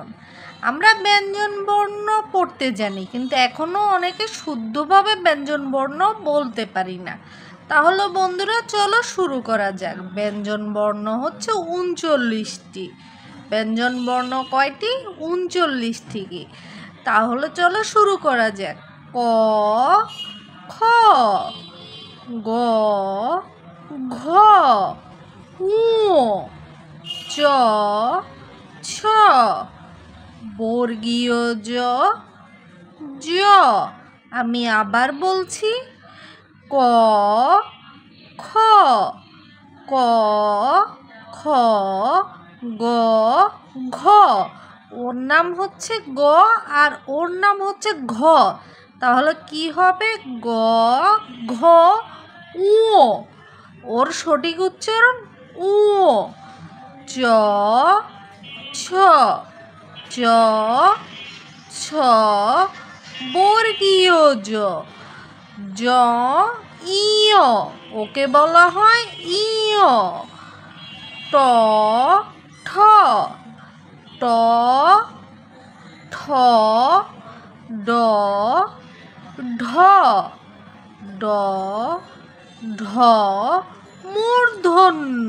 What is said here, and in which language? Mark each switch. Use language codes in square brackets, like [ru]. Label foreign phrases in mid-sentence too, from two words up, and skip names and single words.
[bn] আমরা ব্যঞ্জন বর্ণ পড়তে জানি, কিন্তু এখনও অনেকে শুদ্ধভাবে ব্যঞ্জন বর্ণ বলতে পারি না। তাহলে বন্ধুরা চলো শুরু করা যাক। ব্যঞ্জন বর্ণ হচ্ছে 39টি। ব্যঞ্জন বর্ণ কয়টি? 39টি। তাহলে চলো শুরু করা যাক। ক, খ, গ, ঘ, ঙ, চ, ছ, বর্গীয় জ, জ। আমি আবার বলছি, ক, খ, ক, খ, গ, ঘ। ওর নাম হচ্ছে গ আর ওর নাম হচ্ছে ঘ। তাহলে কি হবে? গ, ঘ, উ। ওর সঠিক উচ্চারণ উ। চ, ছ, চ, ছ, বর্গীয় জ, জ, ইয়। ওকে বলা হয় ইয়। ট, ঠ, ট, ঠ, ড, ঢ, ড, ঢ, মূর্ধন্য।